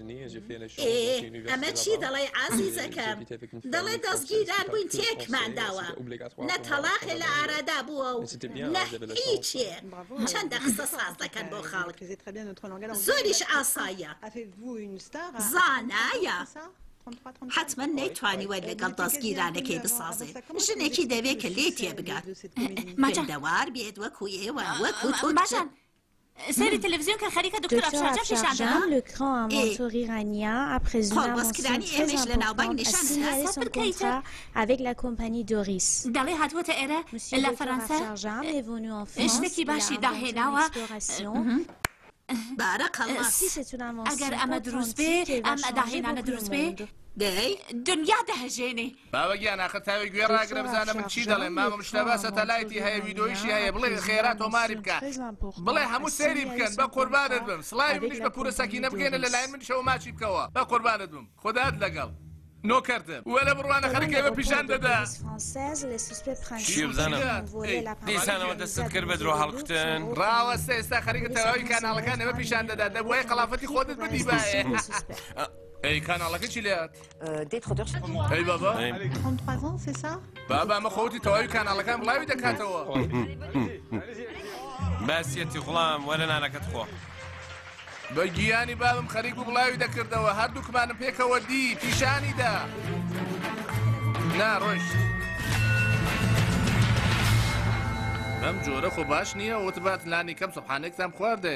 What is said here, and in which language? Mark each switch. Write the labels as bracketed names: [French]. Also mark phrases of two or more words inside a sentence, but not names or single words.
[Central Kurdish] ئەمە چی دەڵێ عازیزەکەم دەڵێ دەستگیران بووین تێکمان داوە نە تەلاقی لە ئارادا بووە و نە هیچێ چەندە قسە ساز دەکەن بۆ خاڵک زۆریش ئاسایە زانایە حتمما نەیتوانیوە لەگەڵ دەستگیرانەکەی بسازێت ژنێکی دەوێت کە لێ تێبگات مەجەندەوار بێت وەکو ئێوە وەکو باشان سری تلویزیون کە خەریکە دکتۆر ئەفشارجان پیشاندەما [French] le cran à Mansour Irania après une invention très importante a signalé son contrat avec la compagnie Doris. [Central Kurdish] دەڵێ هاتووەتە ئێرە لە فەرەنسا [French] est venu en France. [Central Kurdish] شتێکی باشی داهێناوە بارەکەڵڵا ئەگەر ئەمە دروست بێ ئەم داهێنانە دروست بێ دنیا دەهەژێنێ باوەگیان ئاخر تاوی گوێ ڕاگرە بزانە من چی دەڵێم مامە مشتەبە سەتەلایتی هەیە ویدۆیشی هەیە بڵێ خێرا تۆماری بکە بڵێ هەموو سێری بکەن بە قوربانت بم سڵاوی منیش بە پورە سەکینە بگەێنە لەلایەن منیشەوە ماچی بکەوە بە قوربانت بم خودات لەگەڵ نۆکەردم وەلە بڕوانە خەریکەوە پیشان دەدا چی بزانم دیسانەوە دەستت کرد بە درۆ هەڵکوتن ڕاوەستە ئێستا خەریکە تەواوی کاناڵەکان ئێمە پیشان دەدا دەبووایە قەڵافەتی خۆتت بدی باێ ئەی کاناڵەکە چی لێت ئەی بابا [French] 33 ans c'est ça [Central Kurdish] بابا ئەمە خۆتی تەواوی کاناڵەکان بڵاوی دەکاتەوە باسیەتی غوڵام وەرە نانەکەت خۆ بە گیانی بابم خەریک و بڵاوی دەکردەوە هەردووکمانم پێکەوە دی پیشانیدا ناڕۆژ بەم جۆرە خۆ باش نییە وتبات لانی کەم سەبحانێکتان خواردێ